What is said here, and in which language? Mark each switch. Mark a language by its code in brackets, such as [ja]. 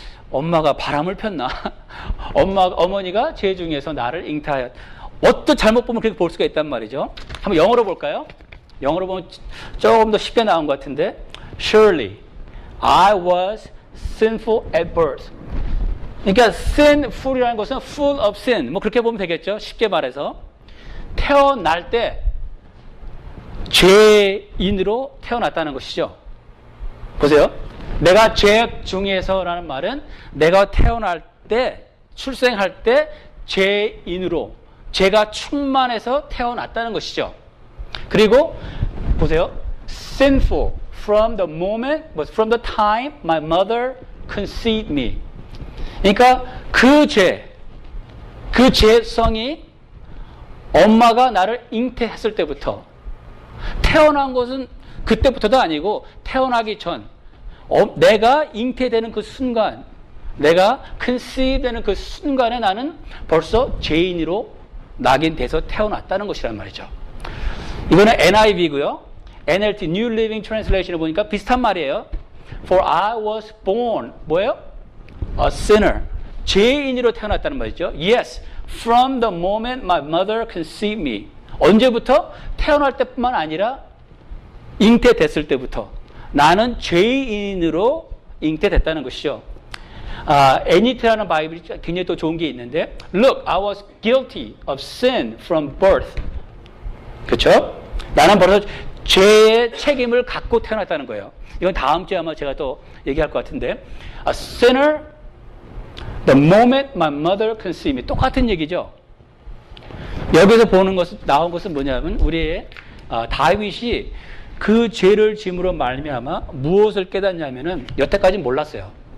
[ko] 엄마가 바람을 폈나? 어머니가 죄 중에서 나를 잉태하였. 어떤 잘못 보면 그렇게 볼 수가 있단 말이죠. 한번 영어로 볼까요? 영어로 보면 조금 더 쉽게 나온 것 같은데, [en] Surely I was sinful at birth. [ko] 그러니까 sinful이라는 것은 [en] full of sin. [ko] 뭐 그렇게 보면 되겠죠. 쉽게 말해서 태어날 때 죄인으로 태어났다는 것이죠. 보세요. 내가 죄악 중에서라는 말은 내가 태어날 때, 출생할 때 죄인으로, 죄가 충만해서 태어났다는 것이죠. 그리고 보세요. [en] Sinful from the moment, from the time my mother conceived me. [ko] 그러니까 그 죄성이 엄마가 나를 잉태했을 때부터, 태어난 것은 그때부터도 아니고 태어나기 전, 내가 잉태되는 그 순간, 내가 conceiv되는 그 순간에 나는 벌써 죄인으로 낙인돼서 태어났다는 것이란 말이죠. 이거는 NIV고요. NLT, New Living Translation을 보니까 비슷한 말이에요. [en] For I was born, [ko] 뭐예요? [en] A sinner. [ko] 죄인으로 태어났다는 말이죠. [en] Yes, from the moment my mother conceived me. [ko] 언제부터? 태어날 때뿐만 아니라 잉태됐을 때부터 나는 죄인으로 잉태됐다는 것이죠. NET라는 바이블이 굉장히 또 좋은 게 있는데, [en] Look, I was guilty of sin from birth. [ko] 그렇죠? 나는 벌써 죄의 책임을 갖고 태어났다는 거예요. 이건 다음 주에 아마 제가 또 얘기할 것 같은데, [en] A sinner, the moment my mother conceived me. [ko] 똑같은 얘기죠. 여기서 보는 것은, 나온 것은 뭐냐면, 우리의 다윗이 그 죄를 짐으로 말미암아 무엇을 깨닫냐면은, 여태까지 몰랐어요.